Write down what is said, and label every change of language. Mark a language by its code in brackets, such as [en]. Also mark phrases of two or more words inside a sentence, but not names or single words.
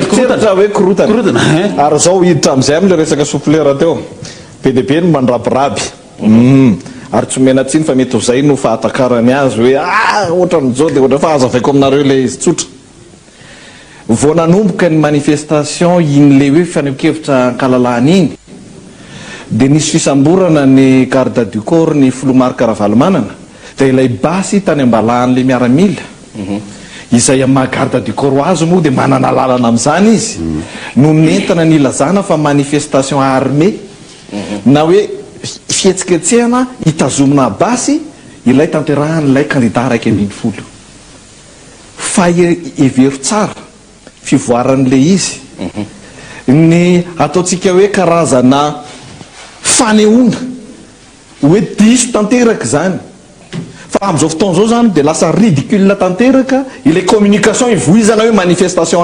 [mg] koa hoe korotana ary zao hiditra am'izay am'le resaka souffleur teo be de be no mandrabiraby ary tsy mena tsiny fa mety zay no fahatakarany azy hoe ohatran'zao de ohatra fa azavaiko aminareo le izy tsotra vao nanomboka ny manifestation iny le hoe faneho-kevitra ankalalana iny de nisy fisamborana ny [fr] garde du [mg] corps ny Filomarka Ravalomanana de ilay basy tany ambalahan'le miaramila izay maha [fr] garde du corps [mg] azy moa de manana lalana am'izany izy no mentana ny ilazana fa [fr] manifestation armée [mg] na hoe fihetsiketsehana hitazomina basy ilay tanterahan'ilay candidat raiky ambin'ny folo fa evero tsara fivoaran'le izy ny ataotsika hoe karazana fanehoana hoe diso tanteraka zany fa am'izao fotoana zao zany de lasa ridicule tanteraka ilay communication ivoizana hoe manifestation